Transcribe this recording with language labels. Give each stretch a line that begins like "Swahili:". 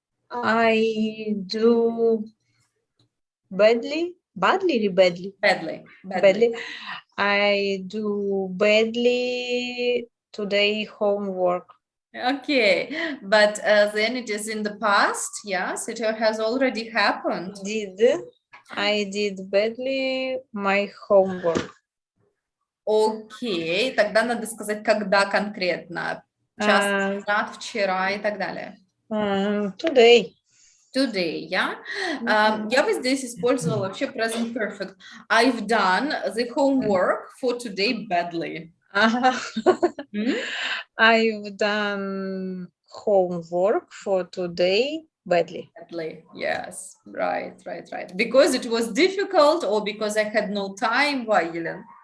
English: I do badly. Badly or badly? Badly. Badly. I do badly today homework. Okay, but then it is in the past, yes, it has already happened. I did badly my homework.
Russian: Окей, тогда надо сказать, когда конкретно. Час назад, вчера и так далее.
English: Today. Today, yeah?
Russian: Я бы здесь использовала вообще present perfect.
English: I've done the homework for today badly. I've done homework for today badly. Badly, yes, right. Because it was difficult or because I had no time, why, Елена?